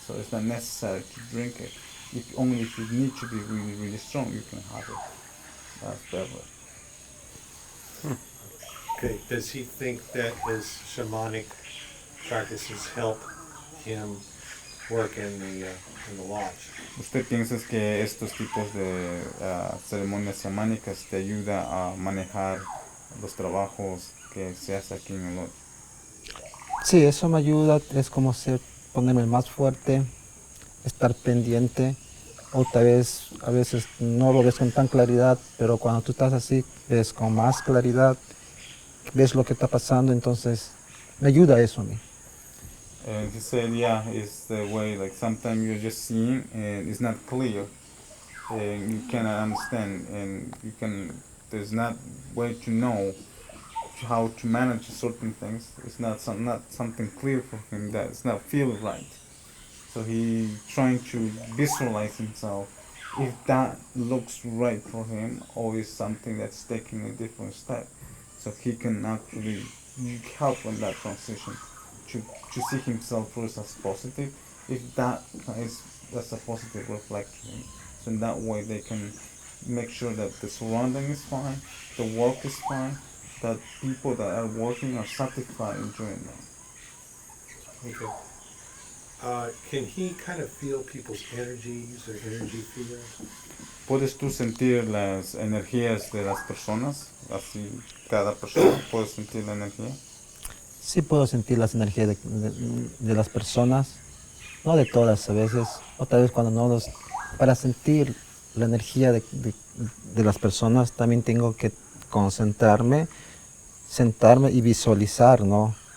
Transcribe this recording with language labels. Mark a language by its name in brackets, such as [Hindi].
[English] So it's not necessary to drink it. If only if you need to be really really strong, you can have it. That's better. Okay, does he think that his shamanic practices help him work in the lodge? [Spanish] ¿Usted piensa que estos tipos de ceremonias chamánicas te ayuda a manejar los trabajos que se hace aquí en el hoy? Sí, eso me ayuda, es como ponerme más fuerte, estar pendiente, o tal vez a veces no lo ves con tan claridad, pero cuando tú estás así, ves con más claridad, ves lo que está pasando, entonces me ayuda eso a mí. [English] And he said, yeah, it's the way, like sometimes you're just seeing and it's not clear and you cannot understand and there's not way to know how to manage certain things. It's not something clear for him that it's not feeling right. So he trying to visualize himself if that looks right for him or is something that's taking a different step. So he can actually help in that transition to see himself first as positive. If that's a positive reflection. So in that way they can make sure that the surrounding is fine, the work is fine, that people that are working are satisfied enjoying them. Okay. Can he kind of feel people's energies or energy fields? [Spanish] ¿Puedes tú sentir las energías de las personas? Así, cada persona puede sentir la energía. Sí puedo sentir las energías de las personas, no de todas a veces, otra vez cuando no los... Para sentir la energía de las personas también tengo que concentrarme, sentarme y visualizar, ¿no?